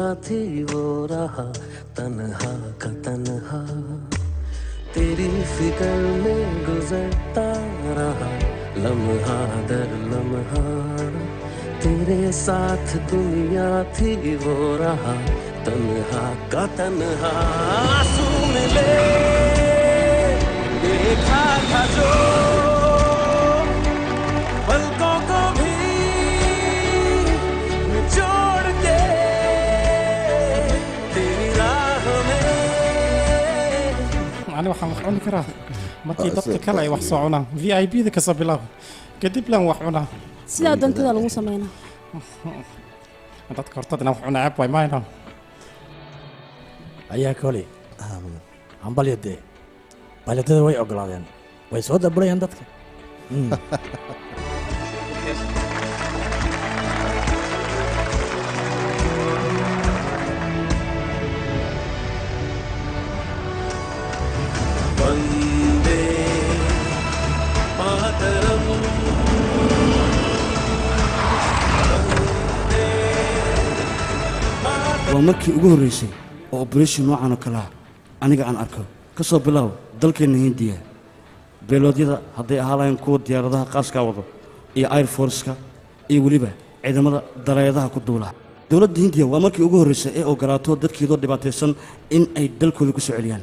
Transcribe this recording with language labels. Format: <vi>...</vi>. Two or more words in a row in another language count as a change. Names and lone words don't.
<hi>थी वो रहा तन्हा का तन्हा तेरी फिक्र में गुजरता रहा लम्हा दर लम्हा तेरे साथ दुनिया थी वो रहा तन्हा का तन्हा सुन ले देखा था जो पलकों को भी निचोड़ के तेरी राह में</hi> <so>أنا waxaan wax cuni karaa markii dadka kale ay wax soo cunaan VIP-da ka soo bilaabo kadib laan wax cunaa sidaa dantada lagu sameynaa dadka hortadana wax cunaa ceeb way maayno ayaa koley hambalyadee bayladada way ogolaadeen way soo daburayaan dadka</so> <hi>वंदे मातरम</hi> <so>waa markii ugu horreysay oo operation noocan oo kale ah aniga aan arko ka soo bilow dalkeenna hindiya beeloodyada hadday ahaa lahayn kuwa diyaaradaha qaaskaa wado iyo air forceka iyo weliba ciidamada dareedaha ku duula dowladda hindiya waa markii ugu horreysay ee ogolaato dadkeedoo dhibaataysan in ay dalkooda ku soo celiyaan</so>